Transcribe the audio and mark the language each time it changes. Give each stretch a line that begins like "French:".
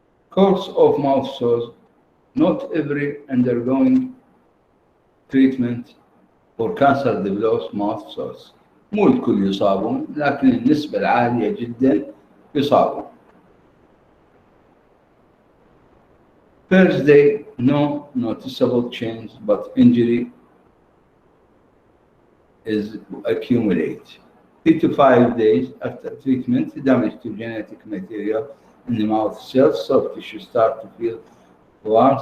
English: Course of mouth sores. Not every undergoing treatment for cancer develops mouth sores.
Arabic: مو الكل يصابون، لكن النسبة العالية جدا يصابون.
English: First day, no noticeable change, but injury is accumulate. 3 to 5 days after treatment, damage to genetic material in the mouth cells, soft tissue start to feel warm.